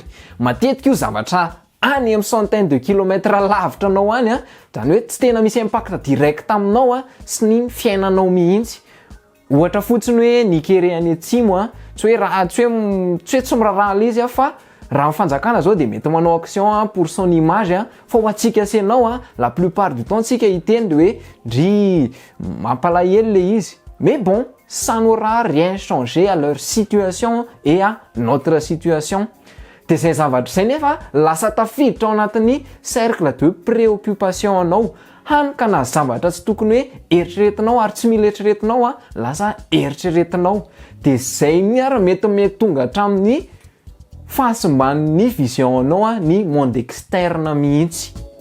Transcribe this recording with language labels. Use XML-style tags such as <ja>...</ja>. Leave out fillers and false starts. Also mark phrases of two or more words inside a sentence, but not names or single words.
<mg>Matetika io zavatra any amin'ny</mg> <fr>centaine de kilomètres</fr> <mg>lavitra anao any zany hoe tsy tena misy</mg> <fr>impact direct</fr> <mg>aminao sy ny fiainanao mihitsy. Ohatra fotsiny hoe Nikerea any atsimo tsy hoe tsy miraharaha izy fa raha ny fanjakana zao dia mety manao</mg> <fr>action pour son image</fr> <mg>fa ho antsika senao</mg> <fr>la plupart du temps</fr> <mg>tsika hiteny dia hoe ndry mampalahelo le izy.</mg> <fr>Mais bon, ça n'aura rien changé à leur situation et à notre situation.</fr> <mg>Dia izay zavatra izay nefa lasa tafiditra ao anatin'ny</mg> <fr>cercle de préoccupation</fr> <mg>anao. Hany ka na zavatra tsy tokony hoe eritreretinao ary tsy mila eritreretinao lasa eritreretinao. Dia izay mety tonga hatramin'ny fahasimban'ny vision anao ny</mg> <fr>monde externe</fr> <mg>mihitsy.</mg>